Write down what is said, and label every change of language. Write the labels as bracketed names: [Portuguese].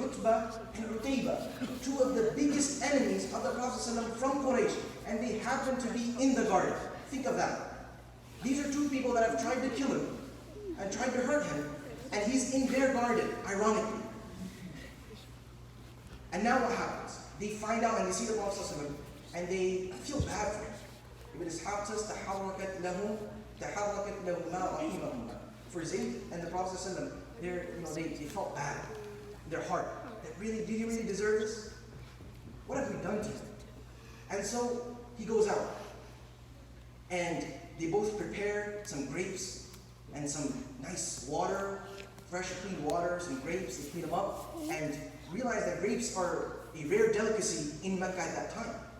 [English] Utbah and Utayba, two of the biggest enemies of the Prophet from Quraysh, and they happen to be in the garden. Think of that. These are two people that have tried to kill him and tried to hurt him, and he's in their garden, ironically. And now what happens? They find out and they see the Prophet and they feel bad for him. Ibn Ishaq says, [Arabic] تَحَرَّكَتْ لَهُ مَا رَحِمَهُمَا. [English] For Zayd and the Prophet they felt bad in their heart. That did he really deserve this? What have we done to him? And so he goes out. And they both prepare some grapes and some nice water, fresh clean water, some grapes, they clean them up, and realize that grapes are a rare delicacy in Mecca at that time.